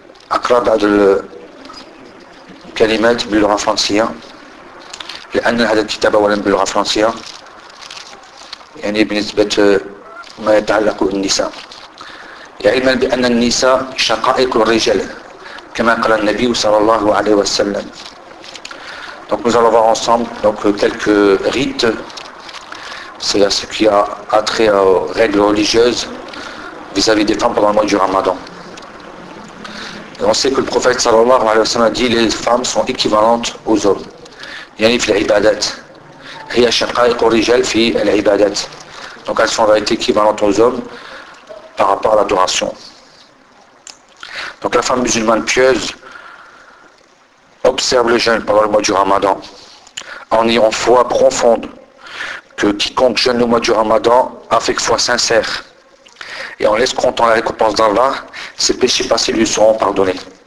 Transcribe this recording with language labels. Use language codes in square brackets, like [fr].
[ar] فأقرأ بعض الكلمات باللغة الفرنسية لأن هذا الكتاب أولا باللغة الفرنسية، يعني بالنسبة ما يتعلق بالنساء. علما بأن النساء شقائق الرجال كما قال النبي صلى الله عليه وسلم. [fr] Donc nous allons voir ensemble donc quelques rites, c'est-à-dire ce qui a trait aux règles religieuses vis-à-vis des femmes pendant le mois du Ramadan. Et on sait que le prophète [ar] صلى الله عليه وسلم [fr] a dit les femmes sont équivalentes aux hommes. [ar] يعني في العبادات هي شقائق الرجال في العبادات. [fr] Donc elles sont en réalité équivalentes aux hommes par rapport à l'adoration. Donc la femme musulmane pieuse observe le jeûne pendant le mois du Ramadan en ayant foi profonde que quiconque jeûne le mois du Ramadan avec foi sincère et en laisse comptant la récompense d'Allah, ses péchés passés lui seront pardonnés.